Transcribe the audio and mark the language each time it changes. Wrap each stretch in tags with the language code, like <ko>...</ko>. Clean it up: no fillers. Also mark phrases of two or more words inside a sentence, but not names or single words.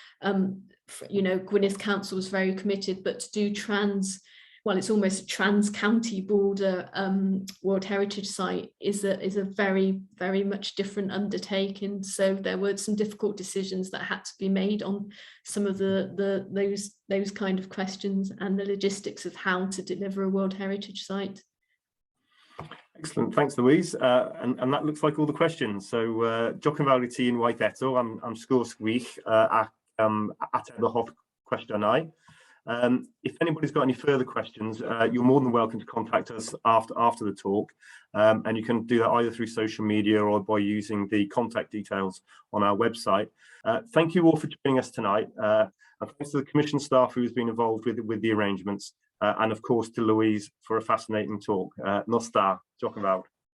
<en>Gwynedd Council was very committed, but to do it's almost a trans-county border World Heritage Site is a very, very much different undertaking. So there were some difficult decisions that had to be made on some of those kind of questions and the logistics of how to deliver a World Heritage Site. Excellent, thanks Louise. And that looks like all the questions.</en> <cy>So diolch yn fawr I ti unwaith eto am sgwrs gwych ac ateb y holl cwestiynau.</cy> <en>If anybody's got any further questions, you're more than welcome to contact us after the talk, and you can do that either through social media or by using the contact details on our website. Thank you all for joining us tonight, and thanks to the Commission staff who's been involved with the arrangements, and of course to Louise for a fascinating talk.</en> <cy>Nos da, diolch yn fawr.</cy>